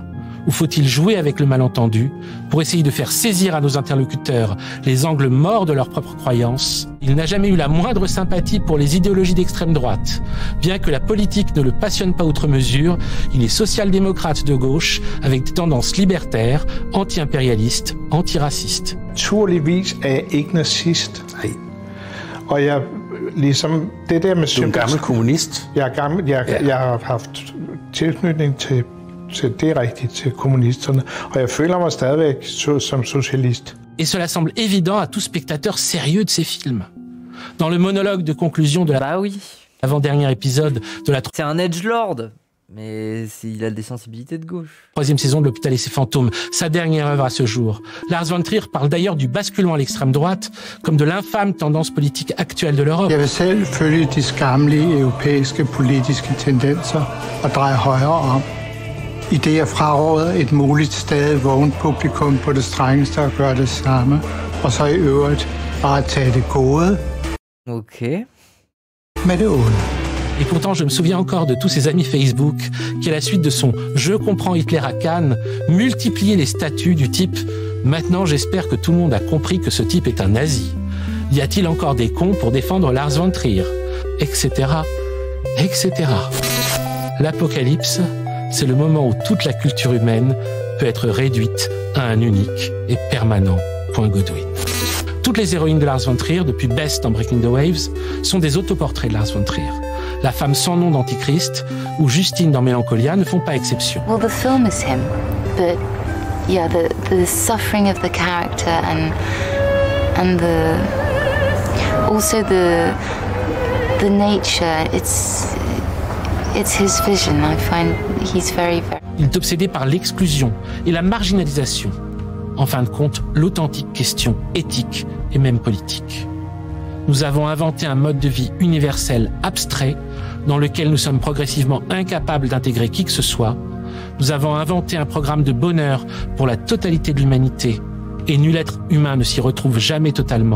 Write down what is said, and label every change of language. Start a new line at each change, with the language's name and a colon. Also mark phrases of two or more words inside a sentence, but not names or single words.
French: Ou faut-il jouer avec le malentendu pour essayer de faire saisir à nos interlocuteurs les angles morts de leurs propres croyances? Il n'a jamais eu la moindre sympathie pour les idéologies d'extrême droite. Bien que la politique ne le passionne pas outre mesure, il est social-démocrate de gauche avec des tendances libertaires, anti-impérialistes, antiracistes.
Danish: Naturligvis er jeg ikke nazist. Nej. Og jeg, ligesom det der med Du er en gammel kommunist. Jeg er gammel, jeg har haft tilknytning til det er rigtigt, til kommunisterne, og jeg føler mig stadigvæk som socialist.
French: Et cela semble évident à tout spectateur sérieux de ces films. Dans le monologue de conclusion de Bah oui. l'avant-dernier épisode de la C'est un edgelord, mais il a des sensibilités de gauche. troisième saison de L'Hôpital et ses fantômes, sa dernière œuvre à ce jour. Lars von Trier parle d'ailleurs du basculement à l'extrême droite comme de l'infâme tendance politique actuelle de l'Europe.
Danish: Jeg vil selv følge de skamlige europæiske politiske tendenser og dreje højre om. I det jeg fraråder et muligt stadig vågent publikum på det strengeste at gøre det samme, og så i øvrigt bare tage det gode Ok. med det onde.
French: Et pourtant, je me souviens encore de tous ces amis Facebook qui, à la suite de son « Je comprends Hitler à Cannes », multipliaient les statuts du type « Maintenant, j'espère que tout le monde a compris que ce type est un nazi. Y a-t-il encore des cons pour défendre Lars von Trier ?» Etc. Etc. L'apocalypse, c'est le moment où toute la culture humaine peut être réduite à un unique et permanent point Godwin. Toutes les héroïnes de Lars von Trier, depuis Bess dans Breaking the Waves, sont des autoportraits de Lars von Trier. La femme sans nom d'Antichrist ou Justine dans Mélancolia ne font pas exception.
English: Well, the film is him, but yeah, the suffering of the character and also the nature. It's his vision. I find he's very.
French: Il est obsédé par l'exclusion et la marginalisation. En fin de compte, l'authentique question éthique et même politique. Nous avons inventé un mode de vie universel abstrait dans lequel nous sommes progressivement incapables d'intégrer qui que ce soit. Nous avons inventé un programme de bonheur pour la totalité de l'humanité et nul être humain ne s'y retrouve jamais totalement.